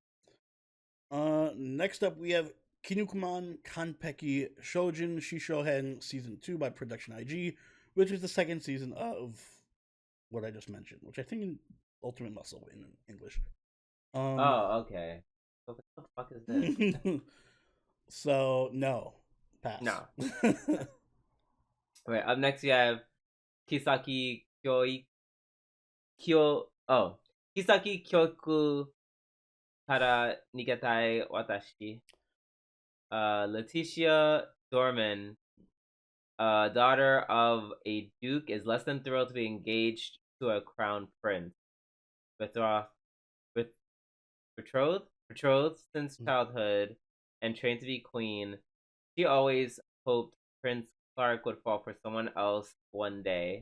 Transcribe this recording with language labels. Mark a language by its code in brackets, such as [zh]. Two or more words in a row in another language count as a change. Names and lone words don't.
[en] Next up we have Kinukuman Kanpeki Shojin Shishohen Season 2 by Production IG, which is the second season of what I just mentioned, which I think in Ultimate Muscle in English. Oh, okay. What the fuck is this? So no, pass. No. Okay, up next we have Kisaki Kyoi Kyo oh Kisaki Kyoku Kara Nigatai Watashi. Letitia Dorman, daughter of a duke, is less than thrilled to be engaged to a crown prince. Betrothed, bet- betrothed since childhood, and trained to be queen. She always hoped Prince Clark would fall for someone else one day.